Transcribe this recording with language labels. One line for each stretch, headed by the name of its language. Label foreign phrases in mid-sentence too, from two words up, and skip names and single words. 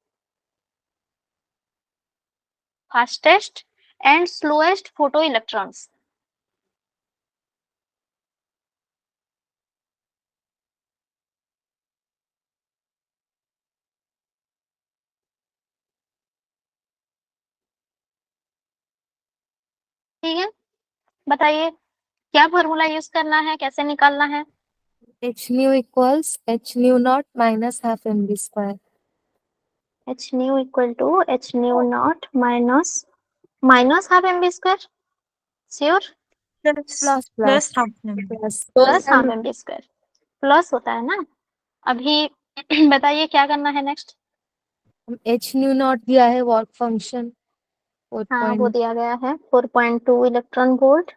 English: Fastest and slowest photoelectrons.
Hindi: ठीक है, बताइए क्या
English: formula use
Hindi: करना है, कैसे निकालना है?
English: H nu equals H nu naught minus half mv square. H nu equal to H nu naught minus half mv square. Sure? plus half ma'am. plus half mv square।
Hindi: प्लस होता है ना। अभी बताइए क्या करना है नेक्स्ट।
English: H nu naught
Hindi: दिया है
English: work function
Hindi: हाँ, वो दिया गया है 4.2
English: electron volt.